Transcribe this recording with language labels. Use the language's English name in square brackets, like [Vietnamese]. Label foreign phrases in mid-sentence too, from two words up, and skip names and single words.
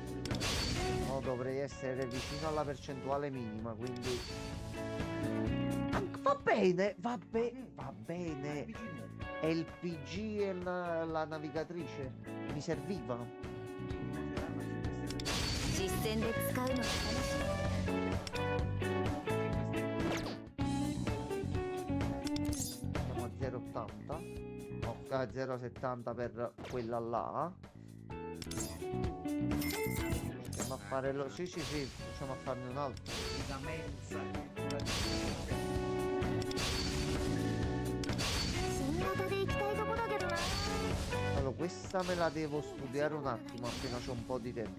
[Italian] No, dovrei essere vicino alla percentuale minima, quindi. Va bene, va bene. È il PG e la navigatrice. Mi serviva. [Japanese] 実戦で使うのが楽しい [Italian] Siamo a 0,80. Ok, 0,70 per quella là. Riusciamo a fare lo... Sì, riusciamo a farne un altro. La mensa. Allora, questa me la devo studiare un attimo appena c'ho un po' di tempo.